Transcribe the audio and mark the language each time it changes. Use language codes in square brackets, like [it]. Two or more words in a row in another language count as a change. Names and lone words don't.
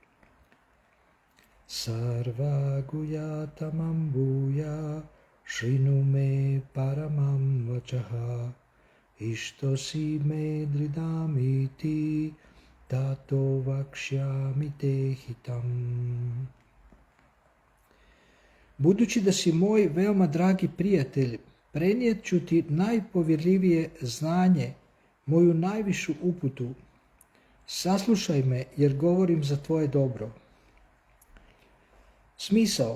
[sa] सर्व गुह्यतमं भूयः. शृणु मे परमं वचः इष्टोऽसि मे दृढमिति ततो वक्ष्यामि ते हितम्. [hr] Budući da si moj veoma dragi prijatelj, prenijet ću ti najpovjerljivije znanje, moju najvišu uputu. Saslušaj me jer govorim za tvoje dobro. Smisao.